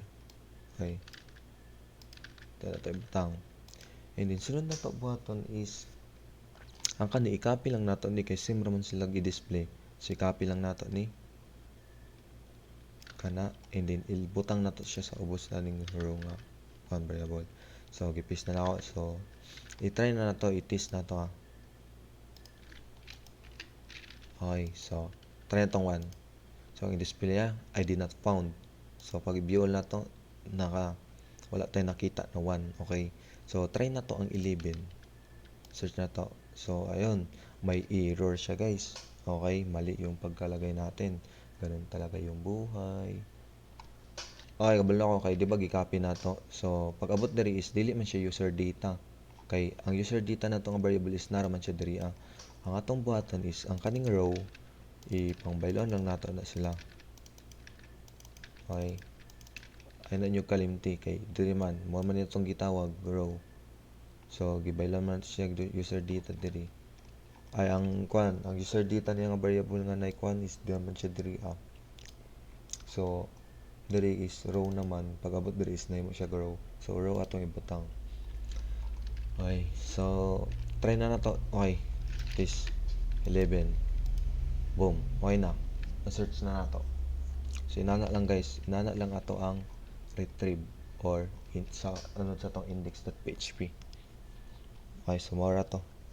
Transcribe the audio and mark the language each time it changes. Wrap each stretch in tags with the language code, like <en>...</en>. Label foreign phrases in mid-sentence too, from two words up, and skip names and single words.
<ceb>Okay. Ito butang.</ceb> <en>And then</en> <ceb>sunod na to buhaton is ang kani i-copy lang nato ni kay same ramon sila gi-display. So i-copy lang nato ni kana</ceb> <en>and then</en> <ceb>ibutang nato siya sa ubos na ning row nga</ceb> <en>one variable.</en> <ceb>So gi-paste na ako. So i-try na nato, i-test na to. Okay, so try na tong 1. So ang i-display niya</ceb> <en>ID not found.</en> <ceb>So pag i-view na to wala tayong nakita na 1. Okay. So try na to ang 11. Search na to.</ceb> <tl>So, ayun, may error siya guys. Okay, mali yung pagkalagay natin. Ganun talaga yung buhay. Okay,</tl> <ceb>kabalo ako kay, di ba, gi-copy na to. So, pag abot diri is, dili man siya</ceb> <en>user data.</en> <ceb>Kay, ang</ceb> <en>user data</en> <ceb>na itong variable is naraman siya diri. Ang atong buhatan is, ang kaning row, ipangbayloan lang nato na sila. Okay. Ay na nyo kalimti kay, diri man, mo man itong gitawag, row. So, gibaylan man siya</ceb> <en>user data</en> <ceb>diri. Ay ang</ceb> <en>user data</en> <ceb>niya nga variable nga na kwan is di man siya diri. So, diri is row naman. Pag abot diri is nahimo siya row. So, row atong ibutang. Okay. So, try na nato.</ceb> <en>Okay. This 11. Boom.</en> <ceb>Okay na. Na-search na nato. So, inana lang guys. Inana lang ato ang retrieve or sa tong index.php. Okay, so mora to.</ceb>